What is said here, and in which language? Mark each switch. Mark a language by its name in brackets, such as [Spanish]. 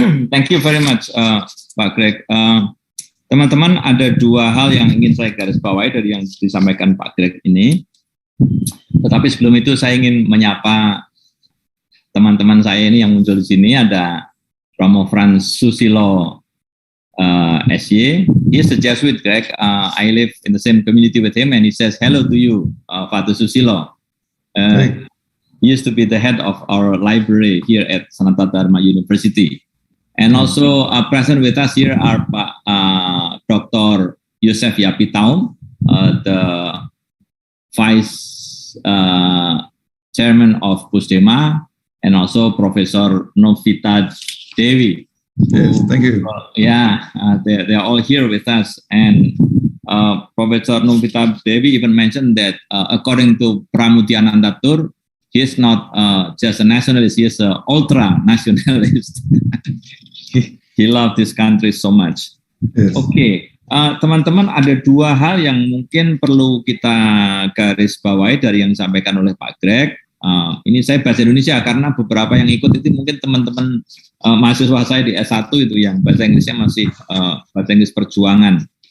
[English] Thank you very much, Pak Greg. [Indonesian] Teman-teman, ada dua hal yang ingin saya garis bawahi dari yang disampaikan Pak Greg ini. Tetapi sebelum itu saya ingin menyapa teman-teman saya ini yang muncul di sini. [English] Ada Romo Franz Susilo SY. He is a Jesuit, Greg. I live in the same community with him, and he says hello to you, Father Susilo. He used to be the head of our library here at Sanata Dharma University. And also present with us here are Dr. Yosef Yapitaum, the Vice Chairman of Pusdema, and also Professor Novita Dewi. Yes, thank you. They are all here with us. And Professor Novita Dewi even mentioned that according to Pramudyananda Tur, he is not just a nationalist, he is an ultra-nationalist. He loved this country so much. Yes. [Indonesian] Oke, teman-teman, ada dua hal yang mungkin perlu kita garis bawahi dari yang disampaikan oleh Pak Greg. Ini saya bahasa Indonesia karena beberapa yang ikut itu mungkin teman-teman mahasiswa saya di S1 itu yang bahasa Inggrisnya masih bahasa Inggris perjuangan.